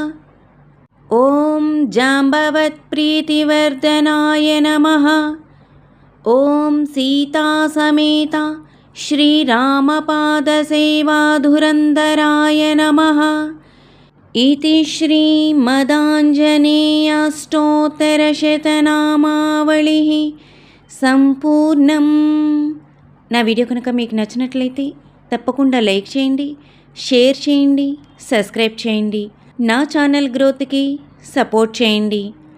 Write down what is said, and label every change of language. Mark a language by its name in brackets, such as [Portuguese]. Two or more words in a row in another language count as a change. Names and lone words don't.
[Sanskrit] ॐ जाम्बवत्प्रीतिवर्धनाय नमः। ॐ सीतासमेत श्रीरामपादसेवाधुरन्धराय नमः। इति శ్రీమదాంజనేయాష్టోత్తరశతనామావళిః సంపూర్ణం. [Telugu] నా వీడియో కనుక మీకు నచ్చినట్లయితే తప్పకుండా లైక్ చేయండి, షేర్ చేయండి, సబ్స్క్రైబ్ చేయండి. నా ఛానల్ గ్రోత్కి సపోర్ట్ చేయండి.